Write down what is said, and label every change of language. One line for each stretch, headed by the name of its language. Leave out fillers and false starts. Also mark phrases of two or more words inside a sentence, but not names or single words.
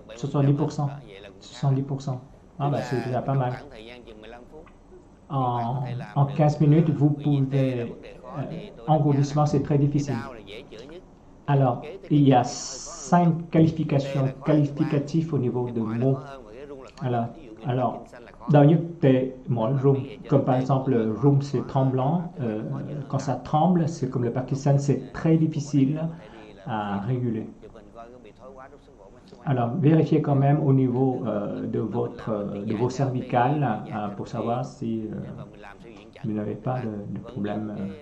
French: 70%. Ah ben c'est déjà pas mal. En 15 minutes, vous pouvez... engourdissement, c'est très difficile. Alors, il y a 5 qualificatifs au niveau de mots.
Vietnamese: Alors đau nhức tê mỏi rung,
French: comme par exemple rung c'est tremblant, quand ça tremble, c'est comme le Parkinson, c'est très difficile à réguler. Alors vérifiez quand même au niveau de vos cervicales pour savoir si vous n'avez pas de problème.